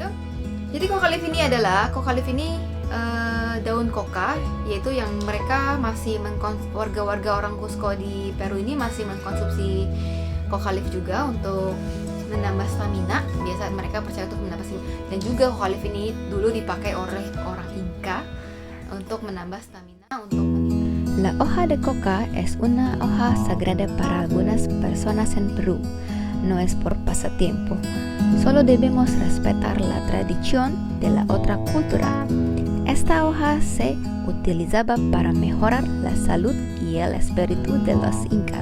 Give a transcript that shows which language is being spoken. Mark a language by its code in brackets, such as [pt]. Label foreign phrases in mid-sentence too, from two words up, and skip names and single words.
[id] Jadi [en] Coca Leaf [id] ini daun coca, yaitu yang mereka masih warga-warga orang Cusco di Peru ini masih mengkonsumsi [en] Coca Leaf [id] juga untuk menambah stamina. Biasa mereka percaya untuk menambah stamina. Dan juga [en] Coca Leaf [id] ini dulu dipakai oleh orang Inca untuk menambah stamina untuk meningkat. [es] La hoja de coca es una hoja sagrada para algunas personas en Perú. No es por pasatiempo. Solo debemos respetar la tradición de la otra cultura. Esta hoja se utilizaba para mejorar la salud y el espíritu de los incas.